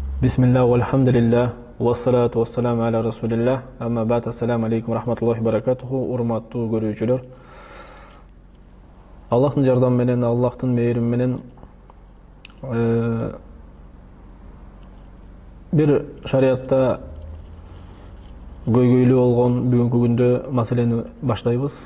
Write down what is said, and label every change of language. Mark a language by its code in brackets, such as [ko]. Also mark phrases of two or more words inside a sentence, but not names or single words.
[ar] بسم الله والحمد لله والصلاة والسلام على رسول الله أما بعد السلام عليكم رحمة الله بركاته, [ky] урматтуу көрүүчүлөр. Аллахтын жардамы менен, Аллахтын мээрими менен бир шариатта көйгөйлүү болгон бүгүнкү күндө маселени баштайбыз.